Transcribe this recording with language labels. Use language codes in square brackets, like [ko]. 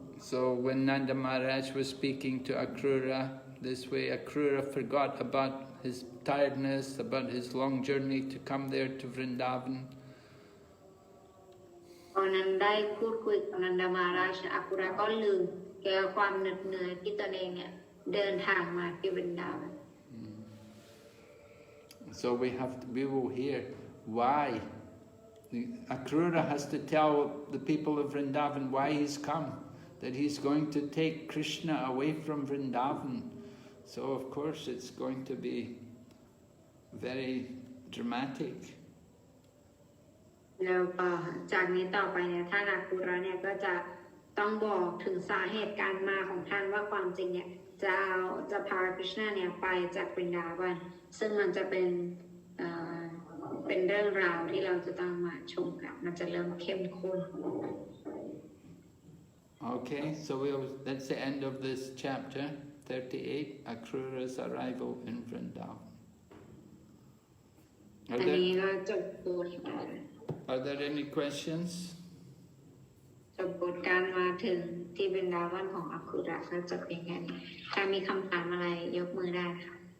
[en] So when Nanda Maharaj was speaking to Akrura this way, Akrura forgot about his tiredness, about his long journey to come there to Vrndavan. [th] ตอนนั้นได้พูดคุยกับนันดามาราชอคุระก็ลืมเกี่ยวกับความเหน็ดเหนื่อยที่ตนเองเนี่ยเดินทางมาที่วรินดาวัน [en] So we will hear why. Akrura has to tell the people of Vrndavan why he's come, that he's going to take Krishna away from Vrndavan. So of course it's going to be very dramatic. [th] แล้วจากนี้ต่อไปเนี่ยท่านอคุระเนี่ยก็จะต้องบอกถึงสาเหตุการมาของท่านว่าความจริงเนี่ยจะพาคริชนาเนี่ยไปจากวรินดาวันซึ่งมันจะเป็นเรื่องราวที่เราจะต้องมาชมกันมันจะเริ่มเข้มข้น [en] Okay, so that's the end of this chapter 38, Akrura's arrival in Vrndavan. [th] อันนี้ก็จบตัว [en] Are there any questions? [th] จบบทการมาถึงที่วรินดาวันของอคุระก็จะเป็นแค่นี้ใครมีคำถามอะไรยกมือได้ค่ะ